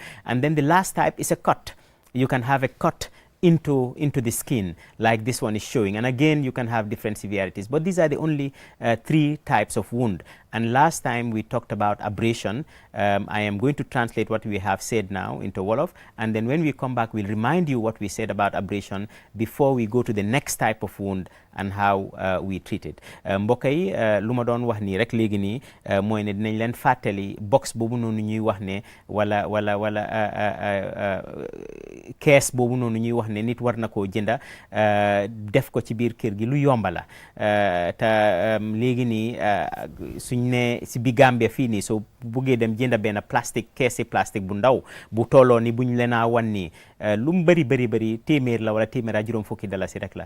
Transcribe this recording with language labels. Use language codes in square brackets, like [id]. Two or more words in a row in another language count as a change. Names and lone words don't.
[en] And then the last type is a cut. You can have a cut into the skin like this one is showing, and again you can have different severities, but these are the only 3 types of wound. And last time we talked about abrasion. I am going to translate what we have said now into Wolof, and then when we come back we'll remind you what we said about abrasion before we go to the next type of wound and how we treat it. [wo] Mbokk yi lu ma doon wax nii rek léegi nii mooy ne dinañ leen fàttali box boobu noonu ñuy wax ne wala kees boobu noonu ñuy wax ne nit war na koo jënda def ko ci biir kër gi lu yomba la, te léegi nii suñ ne si bi Gambia fii nii soo buggee dem jënda benn keesi plastique bu ndaw bu tolloo ni buñ leen a wan nii lu mu bëri téeméer la wala téeméer ak juróom fukki dalasi rek la.